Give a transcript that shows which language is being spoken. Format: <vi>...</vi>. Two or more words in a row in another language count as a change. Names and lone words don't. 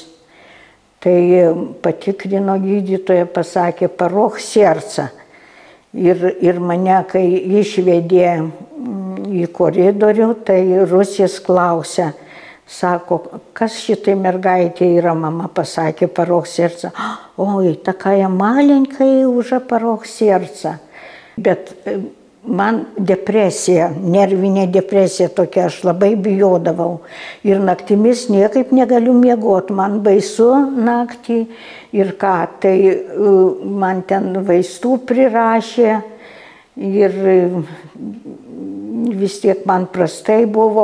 <lt>Tai patikrino gydytoja, pasakė,</lt> <ru>порок сердца.</ru> <lt>Ir mane, kai išvedė į koridorių, tai Rusijas klausė, sako, kas šitai mergaitė yra, mama pasakė,</lt> <ru>порок сердца. Oi, такая маленькая уже порок сердца.</ru> <lt>Bet man depresija, nervinė depresija tokia, aš labai bijodavau. Ir naktimis niekaip negaliu miegoti, man baisu naktį. Ir ką, tai man ten vaistų prirašė ir vis tiek man prastai buvo.</lt>